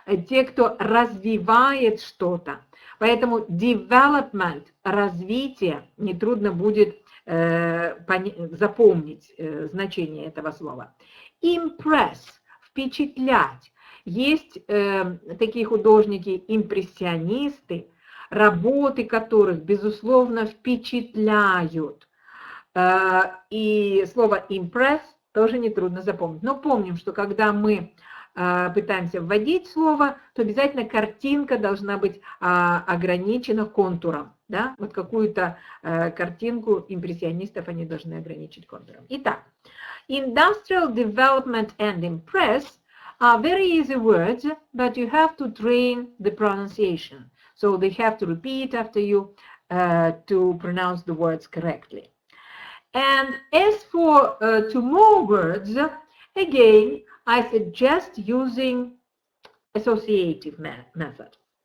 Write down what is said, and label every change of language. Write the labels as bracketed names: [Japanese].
[Russian] Те, кто развивает что-то. Поэтому development, развитие, нетрудно будет запомнить значение этого слова. Impress, впечатлять. Есть такие художники-импрессионисты, работы которых, безусловно, впечатляют. И слово impress тоже нетрудно запомнить. Но помним, что когда мы пытаемся вводить слово, то обязательно картинка должна быть ограничена контуром. Да? Вот какую-то картинку импрессионистов они должны ограничить контуром. [English] Итак, industrial development and impress are very easy words, but you have to train the pronunciation. So they have to repeat after you to pronounce the words correctly. And as for two more words, again, I suggest using associative method.